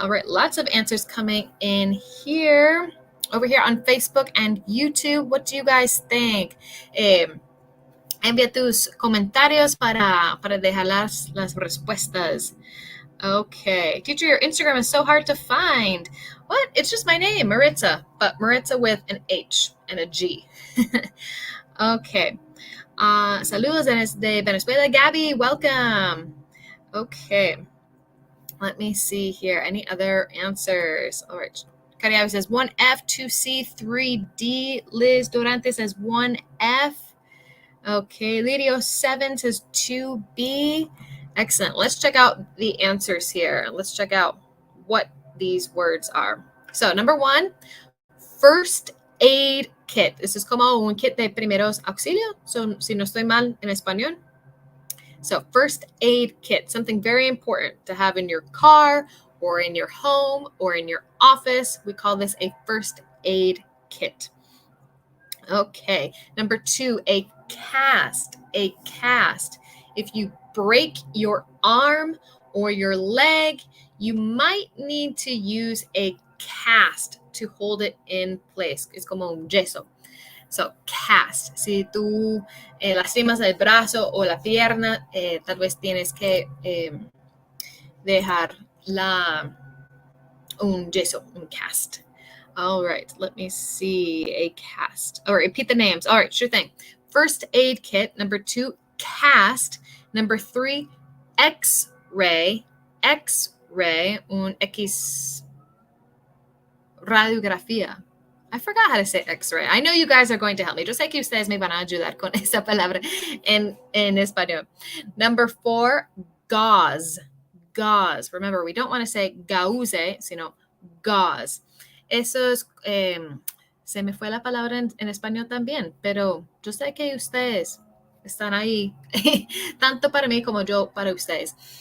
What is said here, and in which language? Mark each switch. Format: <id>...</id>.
<en>All right, lots of answers coming in here. Over here on Facebook and YouTube. What do you guys think?</en> <es>Envía tus comentarios para dejar las respuestas.</es> <en>Okay. Teacher, your Instagram is so hard to find. What? It's just my name, Maritza, but Maritza with an H and a G. Okay.</en> <es>Saludos desde Venezuela.</es> <en>Gabby, welcome. Okay. Let me see here. Any other answers? All right. Cariabi says 1F, 2C, 3D. Liz Durante says 1F. Okay. Lidio 7 says 2B. Excellent. Let's check out the answers here. Let's check out what these words are. So, number 1, first aid kit. This is</en> <es>como un kit de primeros auxilios. So, si no estoy mal en español.</es> <en>So, first aid kit, something very important to have in your car or in your home or in your office. We call this a first aid kit. Okay. Number 2, a cast. A cast. If you break your arm or your leg, you might need to use a cast to hold it in place.</en> <es>Es como un yeso.</es> <en>So, cast.</en> <es>Si tú lastimas el brazo o la pierna, tal vez tienes que dejar un yeso, un cast.</es> <en>All right, let me see. A cast. All right, repeat the names. All right, sure thing. First aid kit. Number 2, cast. Number 3, X-ray.</en> <es>X-ray, un X radiografía.</es> <en>I forgot how to say X-ray. I know you guys are going to help me.</en> <es>Yo sé que ustedes me van a ayudar con esa palabra en español.</es> <en>Number 4, gauze. Gauze. Remember, we don't want to say gauze,</en> <es>sino</es> <en>gauze.</en> <es>Eso es, se me fue la palabra en español también, pero yo sé que ustedes están ahí, tanto para mí como yo para ustedes.</es>